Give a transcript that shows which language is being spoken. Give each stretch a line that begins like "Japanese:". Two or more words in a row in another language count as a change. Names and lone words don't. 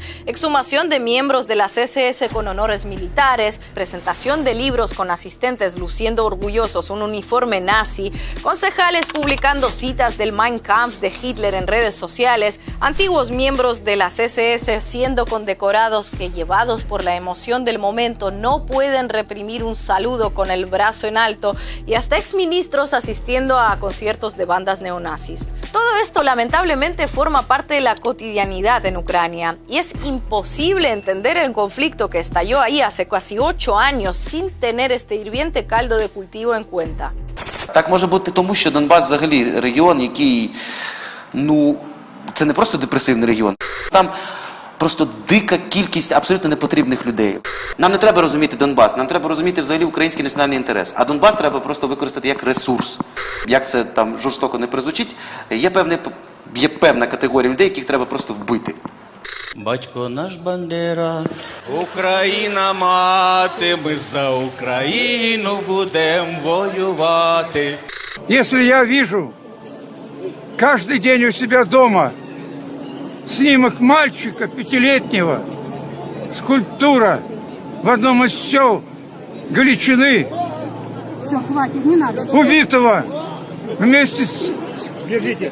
Spanish: exhumación de miembros de las SS con honores militares, presentación de libros con asistentes luciendo orgullosos un uniforme nazi, concejales publicando citas del Mein Kampf de Hitler en redes sociales, antiguos miembros de las SS siendo condecorados que, llevados por la emoción del momento, no pueden reprimir un saludo con el brazo en alto, y hasta exministros asistiendo a conciertos de bandas neonazis. Todo esto lamentablemente forma parte de la cotidianidad en Ucrania y es imposible entender el conflicto que estalló ahí hace casi 8 años sin tener este hirviente caldo de cultivo en cuenta.
Ukrainian: Так може бути тому, що Донбас взагалі регіон, який, це не просто депресивний регіон. Там просто дика кількість абсолютно непотрібних людей. Нам не треба розуміти Донбас, нам треба розуміти взагалі український національний інтерес. А Донбас треба просто використати як ресурс. Як це там жорстоко не прозвучить, є певна категорія людей, яких треба просто вбити. Батько наш Бандера, Україна мати, ми за Україну будем воювати.
Russian: Если я вижу каждый день у себя дома снимок мальчика 5-летнего, скульптура в одном из сел Галичины, все, хватит, не надо. Убитого вместе с... Держите.